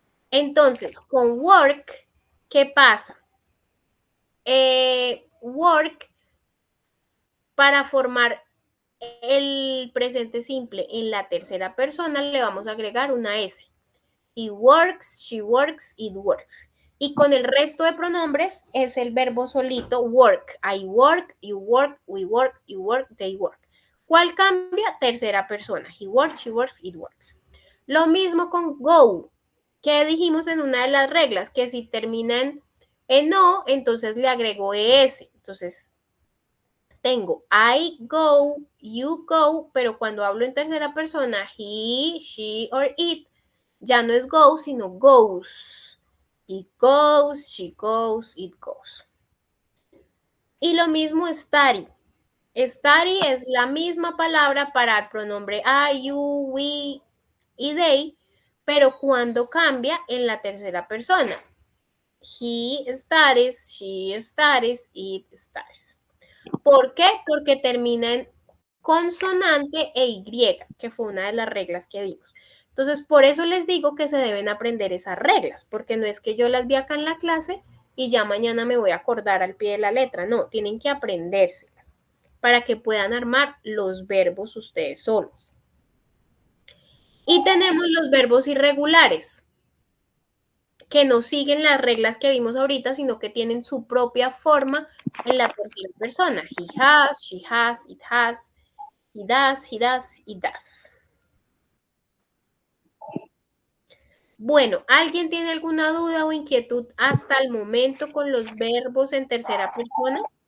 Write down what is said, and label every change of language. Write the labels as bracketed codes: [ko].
[es] Entonces, con work, ¿qué pasa? Work, para formar el presente simple en la tercera persona, le vamos a agregar una S. [en] He works, she works, it works. [es] Y con el resto de pronombres es el verbo solito, work. [en] I work, you work, we work, you work, they work. [es] ¿Cuál cambia? Tercera persona. [en] He works, she works, it works. [es] Lo mismo con go, que dijimos en una de las reglas, que si terminan en O, entonces le agrego ES. Entonces, tengo [en] I go, you go, [es] pero cuando hablo en tercera persona, [en] he, she or it, [es] ya no es go, sino goes. [en] It goes, she goes, it goes. [es] Y lo mismo [en] study. [es] Study es la misma palabra para el pronombre [en] I, you, we [es] y they, pero cuando cambia en la tercera persona. [en] He studies, she studies, it studies. [es] ¿Por qué? Porque termina en consonante e Y, que fue una de las reglas que vimos. Entonces, por eso les digo que se deben aprender esas reglas, porque no es que yo las vi acá en la clase y ya mañana me voy a acordar al pie de la letra. No, tienen que aprendérselas para que puedan armar los verbos ustedes solos. Y tenemos los verbos irregulares, que no siguen las reglas que vimos ahorita, sino que tienen su propia forma en la tercera persona. [en] He has, she has, it has, he does, it does. [es] Bueno, ¿alguien tiene alguna duda o inquietud hasta el momento con los verbos en tercera persona?